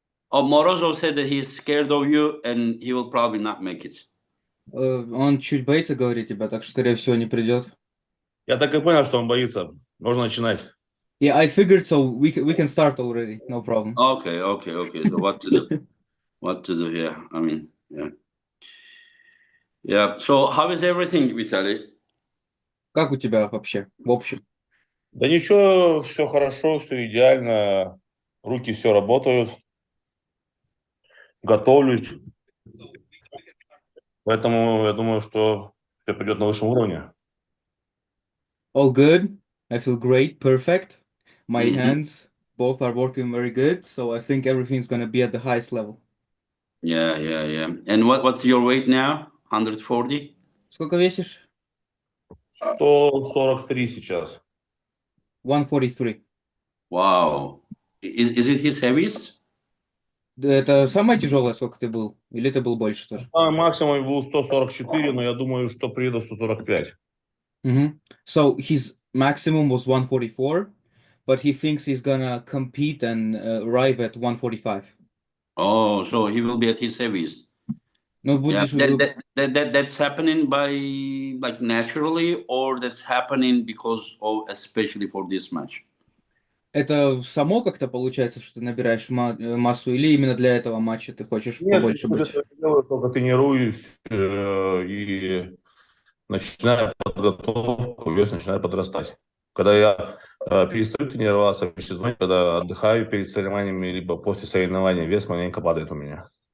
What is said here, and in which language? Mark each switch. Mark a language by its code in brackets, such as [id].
[en] Oh, Morozov said that he's scared of you and he will probably not make it. [ru] Он чуть боится говорить тебя, так что, скорее всего, не придет. Я так и понял, что он боится. Можно начинать. [en] Yeah, I figured so. We can start already. No problem. Okay. So what to do? What to do here? I mean, yeah. Yeah. So how is everything, Vitali? [ru] Как у тебя вообще, в общем? Да ничего, все хорошо, все идеально. Руки все работают. Готовлюсь. Поэтому я думаю, что все пойдет на высшем уровне. [en] All good. I feel great. Perfect. My Mhm. hands both are working very good, so I think everything's gonna be at the highest level. Yeah. And what's your weight now? 140? [ru] Сколько весишь? 143 сейчас. 143. [en] Wow. Is it his heaviest? [ru] Это самое тяжелое, сколько ты был? Или ты был больше тоже? Максимум был 144, но я думаю, что приеду 145. [en] So his maximum was 144, but he thinks he's gonna compete and arrive at 145. Oh, so he will be at his heaviest. [ru] Ну, [en] Yeah, [ru] будешь... [en] that's happening by like naturally, or that's happening because of especially for this match. [ru] Это само как-то получается, что ты набираешь массу, или именно для этого матча ты хочешь Нет, побольше быть? я делаю, только тренируюсь и начинаю подготовку, вес начинает подрастать. Когда я перестаю тренироваться в сезоне, когда отдыхаю перед соревнованиями, либо после соревнований, вес маленько падает у меня.